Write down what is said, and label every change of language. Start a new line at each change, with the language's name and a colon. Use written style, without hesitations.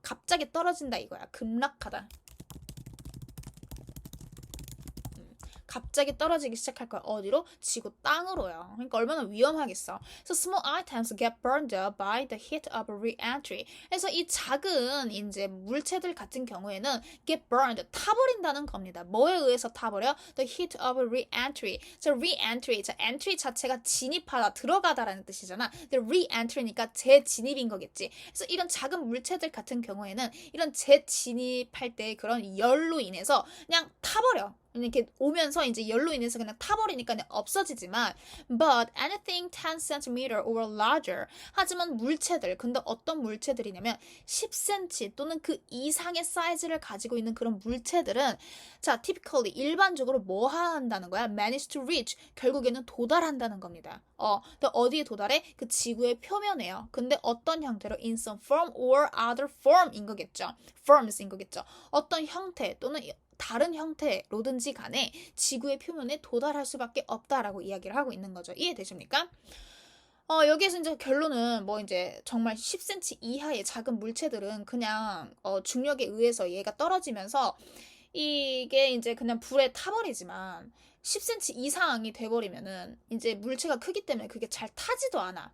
Korean: 갑자기 떨어진다 이거야. 급락하다. 갑자기 떨어지기 시작할 거야. 어디로? 지구 땅으로요. 그러니까 얼마나 위험하겠어.
English: So small items get burned up by the heat of re-entry.
Korean: 그래서 이 작은 이제 물체들 같은 경우에는
English: get burned
Korean: 타버린다는 겁니다. 뭐에 의해서 타버려?
English: The heat of re-entry.
Korean: 자, re-entry. 자, entry 자체가 진입하다, 들어가다라는 뜻이잖아. 근데 re-entry니까 재진입인 거겠지. 그래서 이런 작은 물체들 같은 경우에는 이런 재진입할 때 그런 열로 인해서 그냥 타버려. 이렇게 오면서 이제 열로 인해서 그냥 타버리니까 그냥 없어지지만
English: but anything 10cm or larger
Korean: 하지만 물체들 근데 어떤 물체들이냐면 10cm 또는 그 이상의 사이즈를 가지고 있는 그런 물체들은 자
English: typically
Korean: 일반적으로 뭐 한다는 거야?
English: manage to reach
Korean: 결국에는 도달한다는 겁니다. 또 어디에 도달해? 그 지구의 표면에요.
English: 근데
Korean: 어떤 형태로
English: in some form or other form인 거겠죠.
Korean: forms인 거겠죠. 어떤 형태 또는 다른 형태로든지 간에 지구의 표면에 도달할 수밖에 없다라고 이야기를 하고 있는 거죠. 이해되십니까? 여기에서 이제 결론은 뭐 이제 정말 10cm 이하의 작은 물체들은 그냥 중력에 의해서 얘가 떨어지면서 이게 이제 그냥 불에 타버리지만 10cm 이상이 돼버리면은 이제 물체가 크기 때문에 그게 잘 타지도 않아.